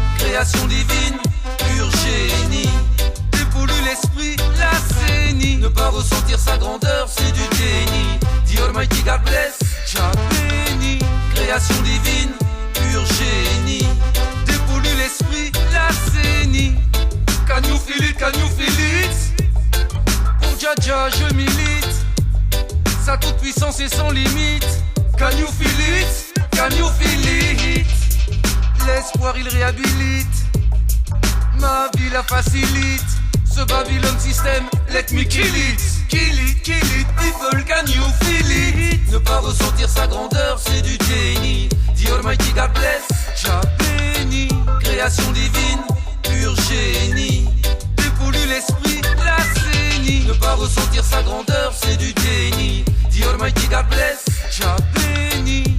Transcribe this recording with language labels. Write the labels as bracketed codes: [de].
[fr] Création divine, pur génie. Dépollue l'esprit, la sénie. Ne pas ressentir sa grandeur, c'est du déni. [en] The Almighty God bless, [fr] ja béni. Création divine, pur génie. Dépollue l'esprit, la sénie. [en] Can you feel it, can you feel it? [fr] Pour Jaja, je milite. Sa toute puissance est sans limite. [en] Can you feel it? Can you feel it? [fr] L'espoir il réhabilite. Ma vie la facilite. Ce [en] Babylon system, let me kill it. Kill it, kill it, people, can you feel it? [fr] Ne pas ressentir sa grandeur, c'est du déni. [en] The Almighty God bless, [fr] ja béni. Création divine, pur génie. Dépollue l'esprit, la sénie. Ne pas ressentir sa grandeur, c'est du déni. [en] The Almighty God bless, [fr] ja béni.